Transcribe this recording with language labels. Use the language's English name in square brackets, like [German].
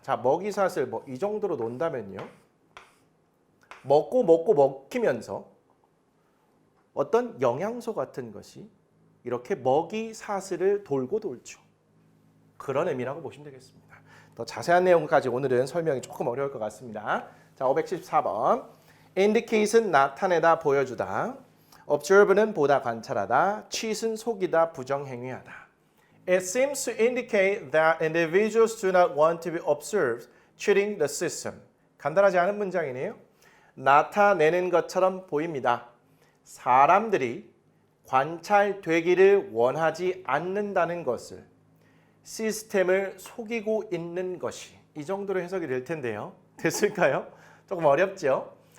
[Korean] 자, 먹이사슬 뭐 이 정도로 논다면요. 먹고 먹히면서 어떤 영양소 같은 것이 이렇게 먹이사슬을 돌고 돌죠. 그런 의미라고 보시면 되겠습니다. 더 자세한 내용까지 오늘은 설명이 조금 어려울 것 같습니다. 자, 514번. indicate은 나타내다, 보여주다. observe는 보다, 관찰하다. cheat은 속이다, 부정행위하다. [English] It seems to indicate that individuals do not want to be observed, cheating the system. [Korean] 간단하지 않은 문장이네요. 나타내는 것처럼 보입니다. 사람들이 관찰되기를 원하지 않는다는 것을, 시스템을 속이고 있는 것이, 이 정도로 해석이 될 텐데요. 됐을까요? 조금 어렵죠?